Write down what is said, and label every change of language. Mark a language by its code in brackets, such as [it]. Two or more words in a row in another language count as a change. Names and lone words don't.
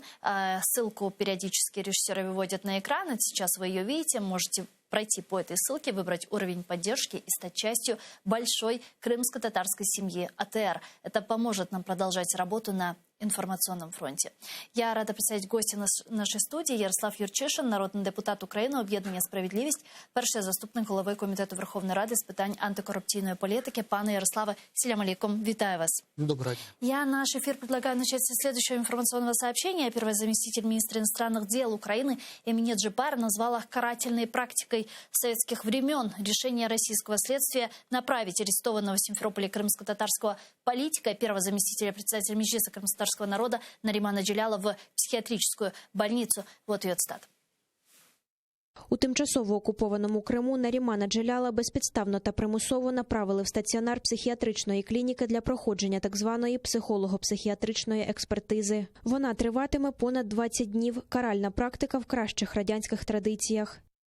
[ru] Ссылку периодически режиссеры выводят на экран. Сейчас вы ее видите. Можете пройти по этой ссылке, выбрать уровень поддержки и стать частью большой крымско-татарской семьи АТР. Это поможет нам продолжать работу на информационном фронте. Я рада представить гостя нашей студии. [uk] Ярослав Юрчишин, народний депутат України, об'єднання «Справедливість», перший заступник голови Комітету Верховної Ради з питань антикоррупційної політики. Пане Ярославе, [crh] селям алейкум, [uk] витаю вас. [ru] Добрый день. Я наш эфир предлагаю начать со следующего информационного сообщения. Первый заместитель министра иностранных дел Украины Эмине Джибар назвала карательной практикой советских времен решение российского следствия направить арестованного в Симферополе крымско-татарского политика, первого заместителя председателя Меджлиса крымско-татарского народа Наримана Джеляла в психіатричну больницу. Вот ее цитата. [uk] У тимчасово окупованому Криму Нарімана Джеляла безпідставно та примусово направили в стаціонар психіатричної клініки для проходження так званої психолого-психіатричної експертизи. Вона триватиме понад 20 днів. Каральна практика в кращих радянських традиціях.